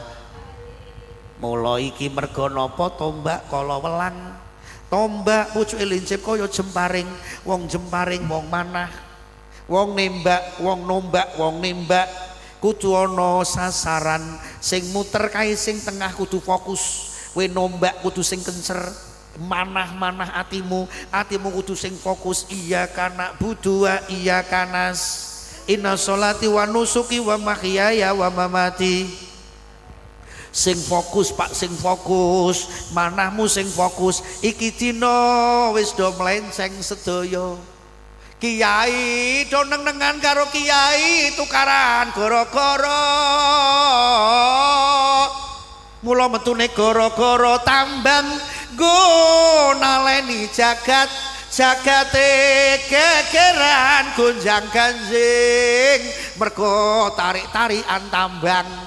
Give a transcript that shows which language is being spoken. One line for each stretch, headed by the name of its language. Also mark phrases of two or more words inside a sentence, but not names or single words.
Javanese: Mula iki merga napa tombak kala welang tombak pucuke lincip kaya jemparing wong jemparing wong manah wong nembak wong nombak wong nembak kudu ana sasaran sing muter kae sing tengah kudu fokus. Kowe nombak kudu sing kencer manah atimu kudu sing fokus.
Arabic: إياك نعبد وإياك نس إن صلاتي ونسكي ومحياي ومماتي.
Javanese: Sing fokus Pak sing fokus manahmu sing fokus. Iki dina wis do melenceng sedaya. Kiai do neng-nengan karo kiai tukaran gara-gara mula metune gara-gara tambang nggo naleni jagate gegeran gonjang ganjing mergo tarik-tarikan tambang.